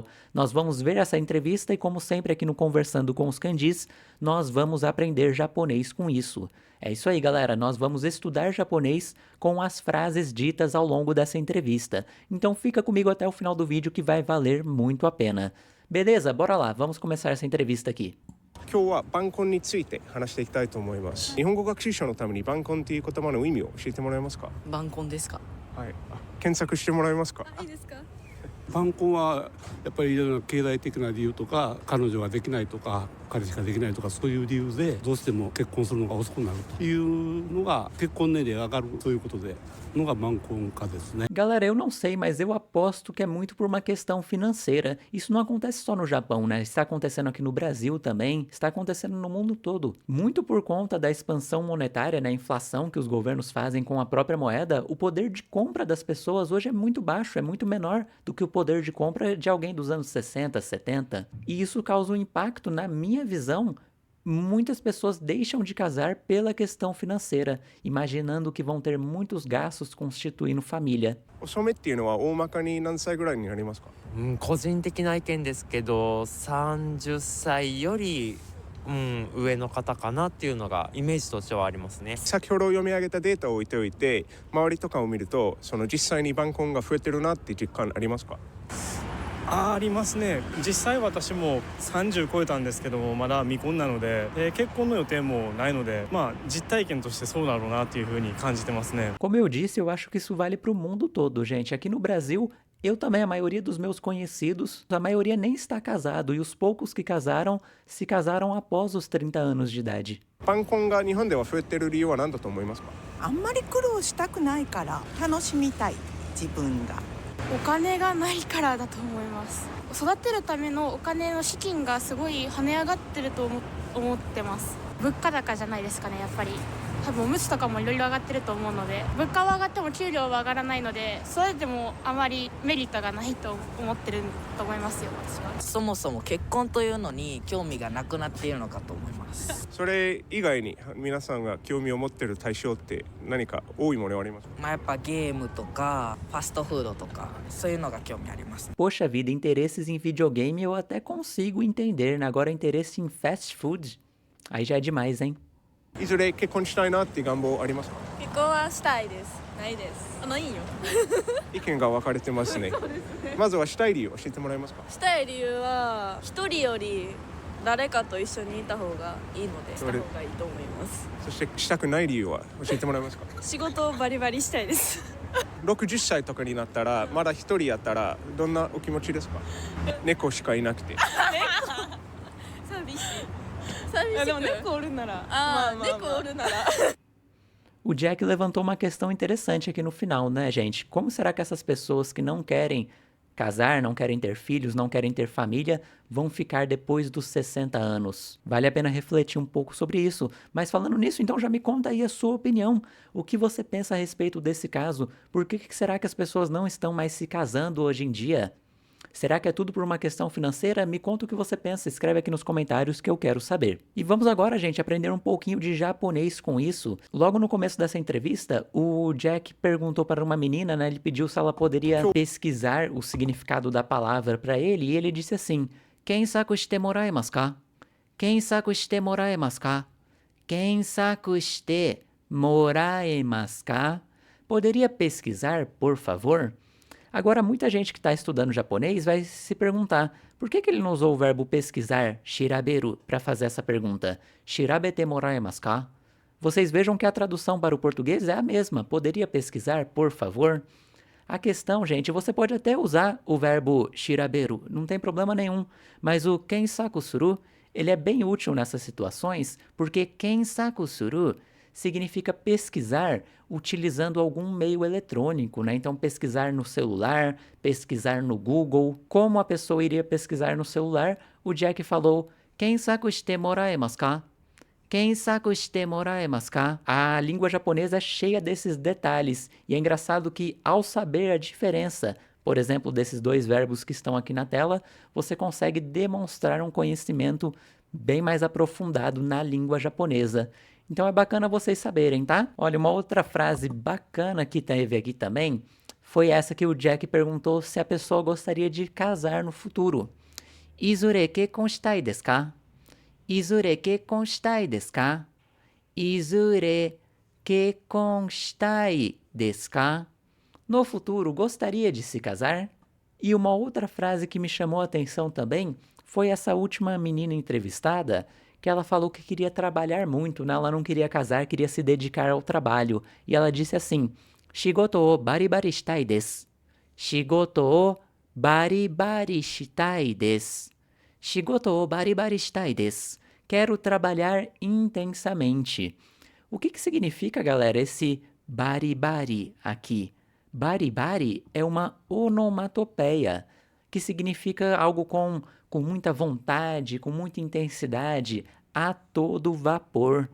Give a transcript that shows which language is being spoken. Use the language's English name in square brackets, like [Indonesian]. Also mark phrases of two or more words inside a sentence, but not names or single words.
[Portuguese] Nós vamos ver essa entrevista e, como sempre aqui no Conversando com os Kanjis, nós vamos aprender japonês com isso. É isso aí, galera, nós vamos estudar japonês com as frases ditas ao longo dessa entrevista. Então fica comigo até o final do vídeo que vai valer muito a pena. Beleza? Bora lá, vamos começar essa entrevista aqui. [Japanese] 今日は晩婚について話していきたいと思います。日本語学習者のために晩婚という言葉の意味を教えてもらえますか？晩婚ですか？はい。検索してもらえますか？いいですか？晩婚はやっぱりいろいろな経済的な理由とか彼女ができないとか彼氏ができないとかそういう理由でどうしても結婚するのが遅くなるというのが結婚年齢が上がるそういうことでのが晩婚化ですね。 [Portuguese] Galera, eu não sei, mas eu aposto que é muito por uma questão financeira. Isso não acontece só no Japão, né? Está acontecendo aqui no Brasil também, está acontecendo no mundo todo. Muito por conta da expansão monetária, né? A inflação que os governos fazem com a própria moeda, o poder de compra das pessoas hoje é muito baixo, é muito menor do que o poder de compra de alguém dos anos 60, 70. E isso causa um impacto, na minha visão. Muitas pessoas deixam de casar pela questão financeira, imaginando que vão ter muitos gastos constituindo família. [Japanese] 遅めっていうのは大まかに何歳ぐらいになりますか？個人的な意見ですけど30歳より、上の方かなっていうのがイメージとしてはありますね。先ほど読み上げたデータを置いておいて周りとかを見るとその実際に晩婚が増えてるなって実感ありますか？ありますね。実際私も30超えたんですけどもまだ未婚なので、結婚の予定もないので実体験としてそうだろうなっていうふうに感じてますね。 [Portuguese] Como eu disse, eu acho que isso vale para o mundo todo, gente. Aqui no Brasil, eu também, a maioria dos meus conhecidos, a maioria nem está casado, e os poucos que casaram, se casaram após os 30 anos de idade. [Japanese] 晩婚が日本では増えてる理由は何だと思いますか？あんまり苦労したくないから楽しみたい自分が。お金がないからだと思います。育てるためのお金の資金がすごい跳ね上がってると思ってます。物価高じゃないですかね、やっぱり。多分おむつとかもいろいろ上がってると思うので、物価は上がっても給料は上がらないので、それでもあまりメリットがないと思ってると思いますよ、私は。そもそも結婚というのに興味がなくなっているのかと思います。それ以外に皆さんが興味を持ってる対象って何か多いものはありますか？やっぱゲームとかファストフードとかそういうのが興味あります。 [Portuguese] Poxa vida, interesses em videogame eu até consigo entender, né? Agora interesse em fast food, aí já é demais, hein? [Japanese] いずれ結婚したいなっていう願望ありますか？結婚はしたいです。ないです。ないよ。意見が分かれてますね。まずはしたい理由を教えてもらえますか？したい理由は一人より誰かと一緒にいた方がいいのでした方がいいと思います。そしてしたくない理由は教えてもらえますか？仕事をバリバリしたいです。 60歳とかになったらまだ一人やったらどんなお気持ちですか？猫しかいなくて。寂しい。寂しい。でも猫おるなら。猫おるなら。 [Portuguese] O Jack levantou uma questão interessante aqui no final, né, gente? Como será que essas pessoas que não querem casar, não querem ter filhos, não querem ter família, vão ficar depois dos 60 anos? Vale a pena refletir um pouco sobre isso. Mas falando nisso, então já me conta aí a sua opinião. O que você pensa a respeito desse caso? Por que será que as pessoas não estão mais se casando hoje em dia? Será que é tudo por uma questão financeira? Me conta o que você pensa, escreve aqui nos comentários que eu quero saber. E vamos agora, gente, aprender um pouquinho de japonês com isso. Logo no começo dessa entrevista, o Jack perguntou para uma menina, né? Ele pediu se ela poderia pesquisar o significado da palavra para ele, e ele disse assim: [Japanese] 検索してもらえますか? 検索してもらえますか? 検索してもらえますか? [Portuguese] Poderia pesquisar, por favor? Agora, muita gente que está estudando japonês vai se perguntar por que ele não usou o verbo pesquisar, shiraberu, para fazer essa pergunta. [Japanese] 調べてもらえますか? [Portuguese] Vocês vejam que a tradução para o português é a mesma. Poderia pesquisar, por favor? A questão, gente, você pode até usar o verbo shiraberu, não tem problema nenhum. Mas o [Japanese] 検索する, [Portuguese] ele é bem útil nessas situações, porque [Japanese] 検索する [Portuguese] significa pesquisar utilizando algum meio eletrônico, né? Então, pesquisar no celular, pesquisar no Google. Como a pessoa iria pesquisar no celular? O Jack falou, [Japanese] "検索してもらえますか?" 検索してもらえますか? [Portuguese] A língua japonesa é cheia desses detalhes, e é engraçado que, ao saber a diferença, por exemplo, desses dois verbos que estão aqui na tela, você consegue demonstrar um conhecimento bem mais aprofundado na língua japonesa. Então é bacana vocês saberem, tá? Olha, uma outra frase bacana que teve aqui também foi essa que o Jack perguntou se a pessoa gostaria de casar no futuro. [Japanese] いずれ結婚したいですか? いずれ結婚したいですか? いずれ結婚したいですか? [Portuguese] No futuro, gostaria de se casar? E uma outra frase que me chamou a atenção também foi essa última menina entrevistada, que ela falou que queria trabalhar muito, né? Ela não queria casar, queria se dedicar ao trabalho. E ela disse assim, [Japanese] "仕事をバリバリしたいです. 仕事をバリバリしたいです. 仕事をバリバリしたいです." [Portuguese] Quero trabalhar intensamente. O que significa, galera, esse baribari aqui? Baribari é uma onomatopeia, que significa algo com muita vontade, com muita intensidade, a todo vapor.